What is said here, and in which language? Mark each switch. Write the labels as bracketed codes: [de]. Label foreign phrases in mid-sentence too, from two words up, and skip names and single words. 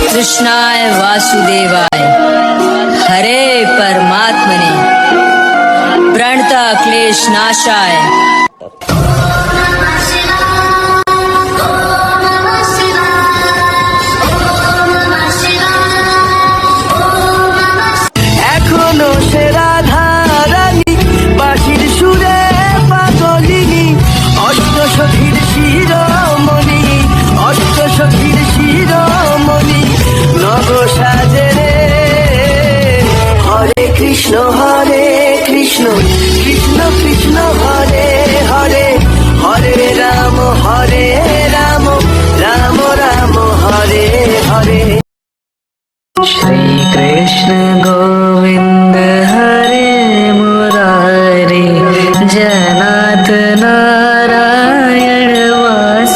[sa] कृष्णाय वासुदेवाय हरे परमात्मने प्रणता क्लेश नाशाय। [bn] এখনো সে রাধা রানী বাঁশির সুরে পাগলিনী, অষ্টসখীর শিরোমণি, অষ্টসখীর শিরোমণি নব সাজে রে। [sa] হরে কৃষ্ণ কৃষ্ণ কৃষ্ণ হরে হরে, হরে রাম রাম রাম হরে হরে। श्री कृष्ण गोविंद हरे मुरारी, जनार्दन नारायण वासुदेव।